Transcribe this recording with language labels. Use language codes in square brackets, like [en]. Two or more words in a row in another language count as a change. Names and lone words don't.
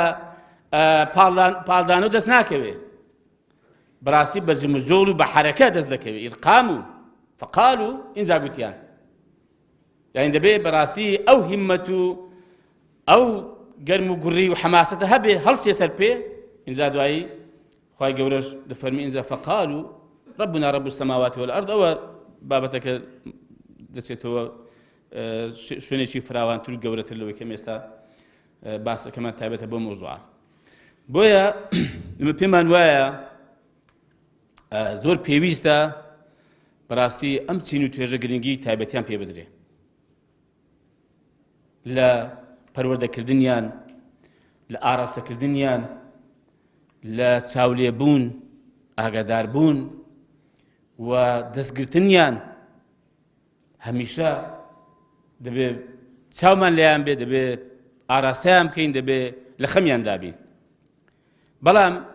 [ckb] پاڵدان و دەست ناکەوێ بەڕاستی بە جم و زۆڵ و بە حەرەکە دەست دەکەوێت ئیلقام و فەقال و ئینجا گوتیان یعنی دەبێت بەڕاستی ئەو هیممەت و ئەو گەرم و گوڕی و حەماسەتە هەبێ هەڵسێ سەر پێ ئینجا دوایی خوای گەورەش دەفەرمی ئینجا فەقال و [ar] ربنا رب السماوات والأرض [ckb] ئەوە بابەتەکە دەچێتەوە شوێنێکی فراوانتر و گەورەتر لەوەی کەم ئێستا باسەکەمان تایبەتە بۆ مۆزوعە بۆیە پێمان وایە زۆر پێویستە بەڕاستی ئەم چین و توێژە گرنگی تایبەتیان پێ بدرێ لە پەروەردەکردنیان لە ئاراستەکردنیان لە چاولێبوون ئاگاداربوون و دەستگرتنیان هەمیشە دەبێ چاومان لێیان بێ دەبێ ئاراستەیان بکەین دەبێ لە خەمیان دابین بەڵام